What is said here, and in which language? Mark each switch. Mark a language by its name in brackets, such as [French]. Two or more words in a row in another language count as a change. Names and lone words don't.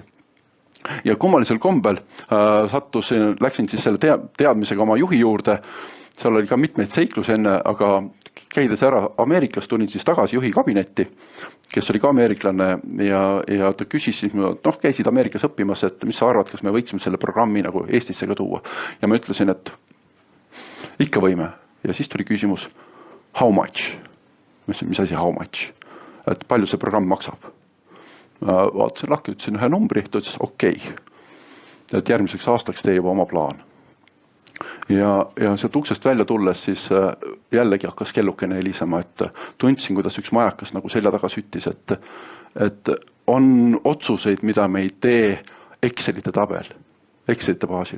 [Estonian] Ja kummalisel kombel läksin siis selle teadmisega oma juhi juurde, seal oli ka mitmeid seiklusi enne, aga käides ära Ameerikas tulin siis tagasi juhi kabinetti, kes oli ka ameeriklane ja ta küsis siis, käisid Ameerikas õppimas, et mis sa arvad, kas me võiksime selle programmi nagu Eestisse ka tuua. Ja ma ütlesin, et ikka võime. Ja siis tuli küsimus, [English] how much? [Estonian] Mis asi [English] how much? [Estonian] Et palju see programm maksab? Vaatasin lahki, ütlesin ühe numbri, ta ütles okei. Et järgmiseks aastaks tee juba oma plaan. Ja sealt uksest välja tulles siis jällegi hakkas kellukene helisema, et tundsin, kuidas üks majakas nagu selja taga süttis, et on otsuseid, mida me ei tee Excelite baasil.